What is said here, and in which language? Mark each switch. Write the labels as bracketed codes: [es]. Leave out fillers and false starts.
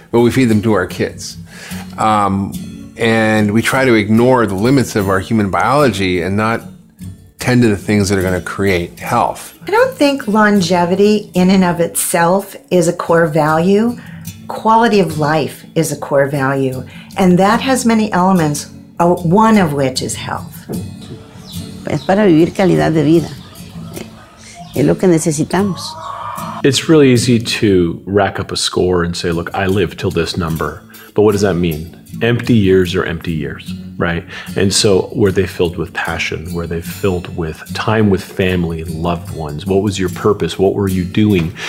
[en] But we feed them to our kids. And we try to ignore the limits of our human biology and not tend to the things that are going to create health. I don't think longevity in and of itself is a core value. Quality of life is a core value. And that has many elements, one of which is health. [es] Es para vivir calidad de vida. Es lo que necesitamos. [en] It's really easy to rack up a score and say, look, I lived till this number. But what does that mean? Empty years are empty years, right? And so were they filled with passion? Were they filled with time with family and loved ones? What was your purpose? What were you doing?